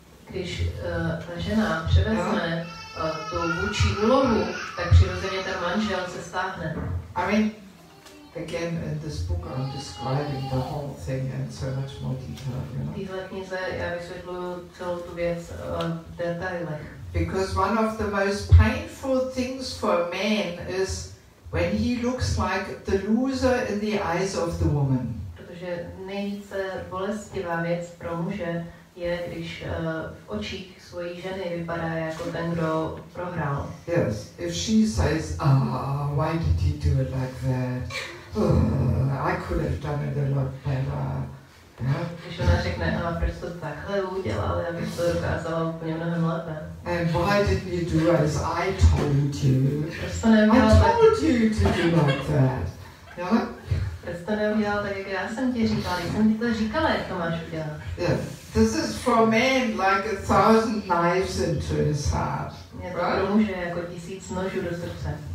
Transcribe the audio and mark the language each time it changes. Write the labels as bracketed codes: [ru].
[cs] Když ta žena převezme tu vůdčí úlohu, tak přirozeně ten manžel se stáhne. [en] I mean, again, in this book I'm describing the whole thing in so much more detail. [cs] V téhle knize já vysvětluju celou tu věc v detailech. [en] Because one of the most painful things for a man is when he looks like the loser in the eyes of the woman. [cs] Protože nejvíce bolestivá věc pro muže je, když v očích svojí ženy vypadá jako ten, kdo prohrál. [en] Yes, if she says, why did he do it like that? I could have done it a lot better. Yeah? [cs] Když ona řekne, proč to takhle udělal, já bych to dokázala úplně mnohem lépe. [en] And why didn't you do as I told you? [cs] Proč to neudělal tak? [en] I told you to do like that. Yeah? [cs] Proč to neudělal tak, jak já jsem ti říkala, když jsem ti to říkala, jak to máš udělat. [en] Yeah. This is for a man like 1000 knives into his heart. [cs] Je to pro muže jako 1000 nožů do srdce.